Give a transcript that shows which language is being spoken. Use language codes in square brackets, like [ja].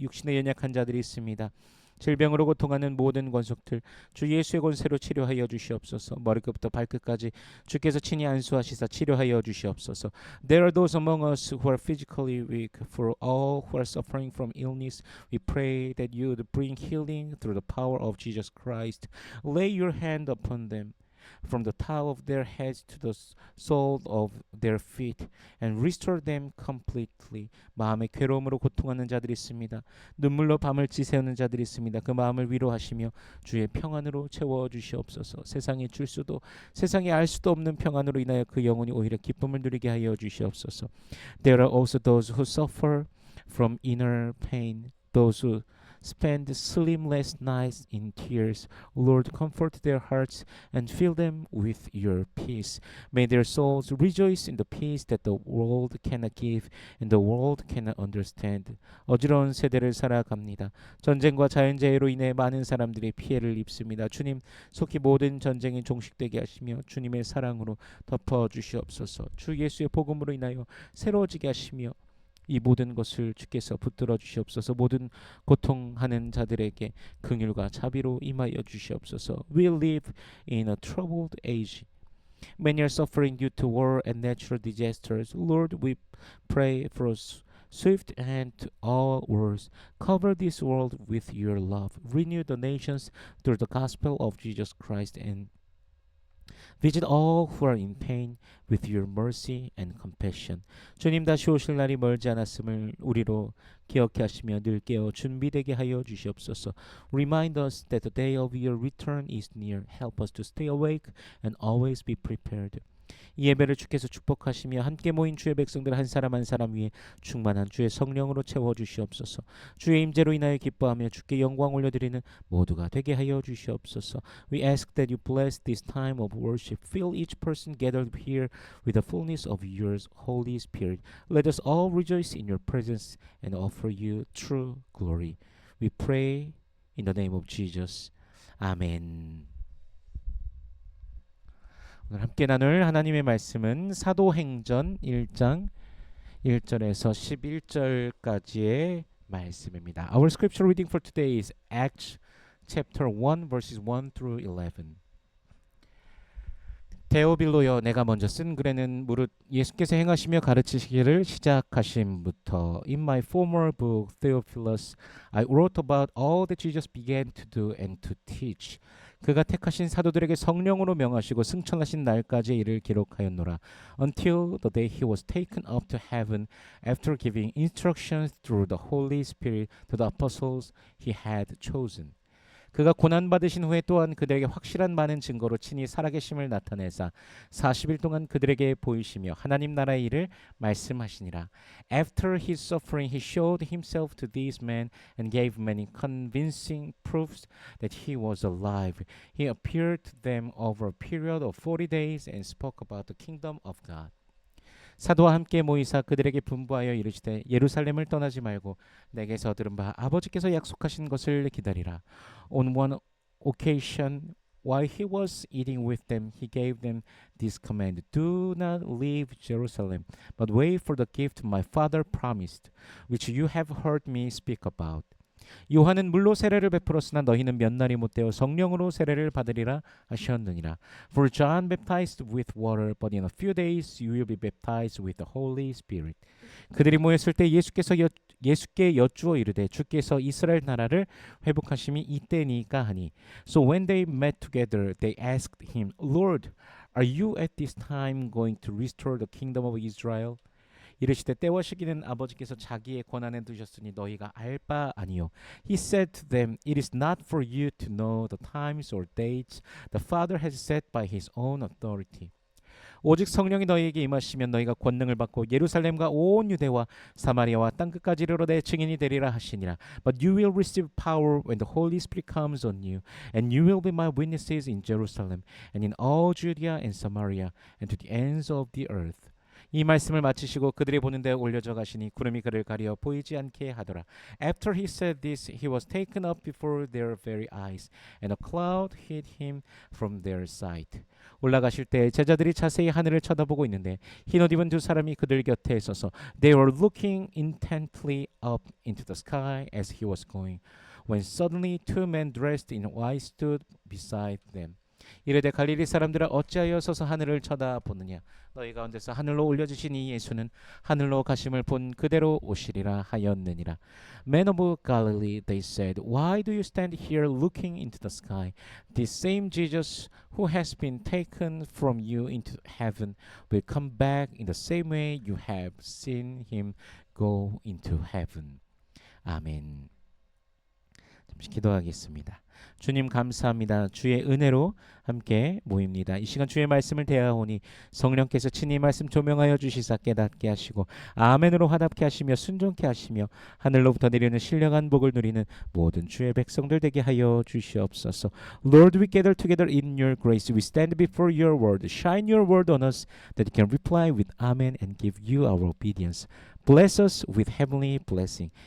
[ko] 육신에 연약한 자들이 있습니다. 질병으로 고통하는 모든 권속들 주 예수의 권세로 치료하여 주시옵소서. 머리끝부터 발끝까지 주께서 친히 안수하시사 치료하여 주시옵소서. [en] There are those among us who are physically weak. For all who are suffering from illness, we pray that you would bring healing through the power of Jesus Christ. Lay your hand upon them from the top of their heads to the sole of their feet and restore them completely. [ko] 마음의 괴로움으로 고통하는 자들이 있습니다. 눈물로 밤을 지새우는 자들이 있습니다. 그 마음을 위로하시며 주의 평안으로 채워 주시옵소서. 세상이 알 수도 없는 평안으로 인하여 그 영혼이 오히려 기쁨을 누리게 하여 주시옵소서. [en] There are also those who suffer from inner pain, those who spend sleepless nights in tears. Lord, comfort their hearts and fill them with your peace. May their souls rejoice in the peace that the world cannot give and the world cannot understand. [ko] 어지러운 세대를 살아갑니다. 전쟁과 자연재해로 인해 많은 사람들이 피해를 입습니다. 주님, 속히 모든 전쟁이 종식되게 하시며 주님의 사랑으로 덮어주시옵소서. 주 예수의 복음으로 인하여 새로워지게 하시며 이 모든 것을 주께서 붙들어 주시옵소서. 모든 고통하는 자들에게 긍휼과 자비로 임하여 주시옵소서. [en] We live in a troubled age. Many are suffering due to war and natural disasters. Lord, we pray for swift end to all wars. Cover this world with your love. Renew the nations through the gospel of Jesus Christ and visit all who are in pain with your mercy and compassion. [ko] 주님 다시 오실 날이 멀지 않았음을 우리로 기억해 하시며 늘 깨어 준비되게 하여 주시옵소서. [en] Remind us that the day of your return is near. Help us to stay awake and always be prepared. [ko] 이 예배를 주께서 축복하시며 함께 모인 주의 백성들 한 사람 한 사람 위에 충만한 주의 성령으로 채워 주시옵소서. 주의 임재로 인하여 기뻐하며 주께 영광 올려드리는 모두가 되게 하여 주시옵소서. [en] We ask that you bless this time of worship. Fill each person gathered here with the fullness of your Holy Spirit. Let us all rejoice in your presence and offer you true glory. We pray in the name of Jesus. [ko] 아멘. 오늘 함께 나눌 하나님의 말씀은 사도행전 1장 1절에서 11절까지의 말씀입니다. [en] Our scripture reading for today is Acts chapter 1 verses 1 through 11. [ko] 데오빌로여, 내가 먼저 쓴 글에는 무릇 예수께서 행하시며 가르치시기를 시작하심부터 [en] In my former book Theophilus I wrote about all that Jesus began to do and to teach. [ko] 그가 택하신 사도들에게 성령으로 명하시고 승천하신 날까지의 일을 기록하였노라. [en] Until the day he was taken up to heaven after giving instructions through the Holy Spirit to the apostles he had chosen. [ko] 그가 고난받으신 후에 또한 그들에게 확실한 많은 증거로 친히 살아계심을 나타내사 40일 동안 그들에게 보이시며 하나님 나라의 일을 말씀하시니라. [en] After his suffering he showed himself to these men and gave many convincing proofs that he was alive. He appeared to them over a period of 40 days and spoke about the kingdom of God. [ko] 사도와 함께 모이사 그들에게 분부하여 이르시되 예루살렘을 떠나지 말고 내게서 들은 바 아버지께서 약속하신 것을 기다리라. [en] On one occasion while he was eating with them he gave them this command. Do not leave Jerusalem but wait for the gift my father promised which you have heard me speak about. [ko] 요한은 물로 세례를 베풀었으나 너희는 몇 날이 못되어 성령으로 세례를 받으리라 하셨느니라. [en] For John baptized with water, but in a few days you will be baptized with the Holy Spirit. [ko] 그들이 모였을 때 예수께 여쭈어 이르되 주께서 이스라엘 나라를 회복하심이 이때니까 하니. [en] So when they met together, they asked him, Lord, are you at this time going to restore the kingdom of Israel? [ko] 이르시되 때와 시기는 아버지께서 자기의 권한에 두셨으니 너희가 알 바 아니요. [en] He said to them, It is not for you to know the times or dates the Father has set by his own authority. [ko] 오직 성령이 너희에게 임하시면 너희가 권능을 받고 예루살렘과 온 유대와 사마리아와 땅끝까지 이르러 내 증인이 되리라 하시니라. [en] But you will receive power when the Holy Spirit comes on you, and you will be my witnesses in Jerusalem and in all Judea and Samaria and to the ends of the earth. [ko] 이 말씀을 마치시고 그들이 보는 데 올려져 가시니 구름이 그를 가리어 보이지 않게 하더라. [en] After he said this, he was taken up before their very eyes, and a cloud hid him from their sight. [ko] 올라가실 때 제자들이 자세히 하늘을 쳐다보고 있는데 흰옷 입은 두 사람이 그들 곁에 서서 [en] They were looking intently up into the sky as he was going, when suddenly two men dressed in white stood beside them. [ko] 이르되 갈릴리 사람들아 어찌하여 서서 하늘을 쳐다보느냐. 너희 가운데서 하늘로 올려주신 이 예수는 하늘로 가심을 본 그대로 오시리라 하였느니라. [en] Men of Galilee, they said, Why do you stand here looking into the sky? This same Jesus who has been taken from you into heaven will come back in the same way you have seen him go into heaven. [ko] 아멘. 잠시 기도하겠습니다. 주님 감사합니다. 주의 은혜로 함께 모입니다. 이 시간 주의 말씀을 대하오니 성령께서 친히 말씀 조명하여 주시사 깨닫게 하시고 아멘으로 화답케 하시며 순종케 하시며 하늘로부터 내리는 신령한 복을 누리는 모든 주의 백성들 되게 하여 주시옵소서. [en] Lord, we gather together in your grace. We stand before your word. Shine your word on us that we can reply with amen and give you our obedience. Bless us with heavenly blessing.